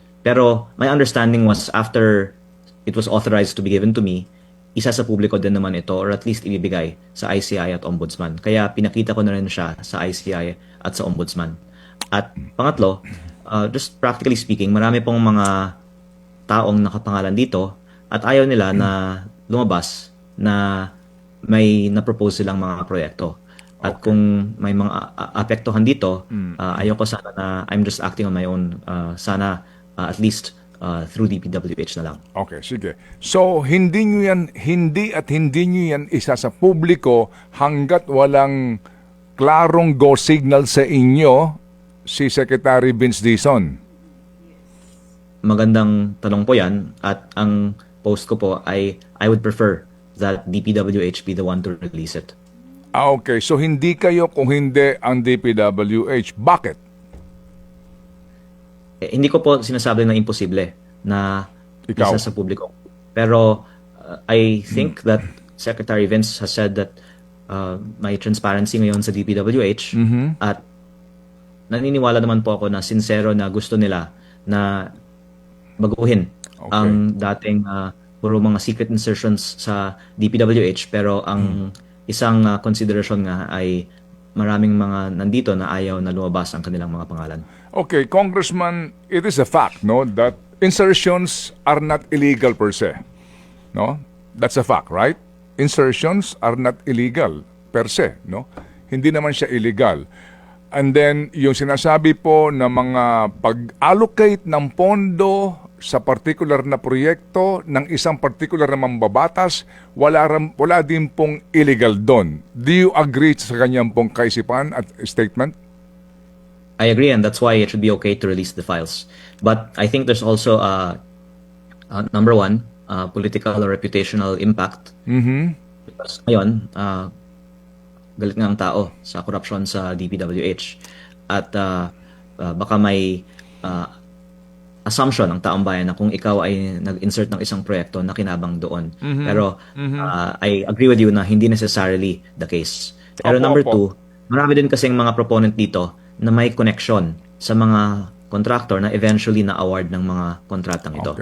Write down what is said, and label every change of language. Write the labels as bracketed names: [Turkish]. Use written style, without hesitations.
[English] Pero my understanding was after it was authorized to be given to me, [Filipino] isa sa publiko din naman ito [English] or at least [Filipino] ibibigay sa ICI at Ombudsman. Kaya pinakita ko na rin siya sa ICI at sa Ombudsman. At pangatlo, [English] just practically speaking, [Filipino] marami pong mga taong nakapangalan dito at ayaw nila na lumabas na may na-propose silang mga proyekto. At kung may mga apektuhan dito, ayoko sana na [English] I'm just acting on my own. [Filipino] Sana at least through DPWH na lang. Okay, sige. So, hindi nyo yan isa sa publiko hanggat walang klarong go signal sa inyo si Secretary Vince Dizon? Magandang tanong po yan, at ang post ko po ay [English] I would prefer that DPWH be the one to release it. [Filipino] Okay, so hindi kayo kung hindi ang DPWH. Bakit? Hindi ko po sinasabi na imposible na Ikaw? isa sa publiko. Pero [English] I think that Secretary Vince has said that [Filipino] may transparency ngayon sa DPWH, at naniniwala naman po ako na sincero na gusto nila na baguhin ang dating puro mga secret insertions sa DPWH, pero ang isang consideration nga ay maraming mga nandito na ayaw na lumabas ang kanilang mga pangalan. [English] Okay, Congressman, it is a fact, no, that insertions are not illegal per se. No? That's a fact, right? Insertions are not illegal per se, no? [Filipino] Hindi naman siya illegal. And then, yung sinasabi po na mga pag-allocate ng pondo sa particular na proyekto ng isang particular na mambabatas, wala din pong illegal doon. [English] Do you agree [Filipino] sa kanyang pong kaisipan at statement? [English] I agree, and that's why it should be okay to release the files. But I think there's also number one, political or reputational impact. [Filipino] Because ngayon, galit nga ang tao sa korupsyon sa DPWH. At baka may assumption ng taong bayan na kung ikaw ay nag-insert ng isang proyekto na kinabang doon. [English] Pero I agree with you na hindi necessarily the case. [Filipino] Pero number two, marami din kasing mga proponent dito na may connection sa mga contractor na eventually na-award ng mga kontratang ito.